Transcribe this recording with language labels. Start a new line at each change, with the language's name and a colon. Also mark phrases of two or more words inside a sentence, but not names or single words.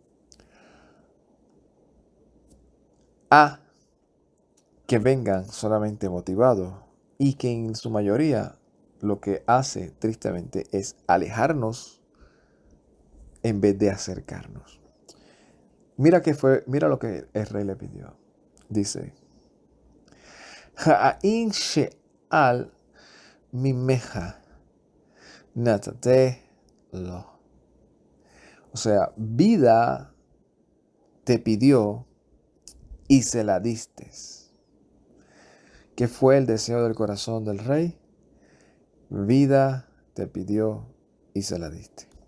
Spanish: a que vengan solamente motivados y que en su mayoría lo que hace tristemente es alejarnos en vez de acercarnos. Mira lo que el rey le pidió. Dice,
Hebrew: חיים שאל ממך נתתה לו.
Spanish: O sea, vida te pidió y se la diste. ¿Qué fue el deseo del corazón del rey? Vida te pidió y se la diste.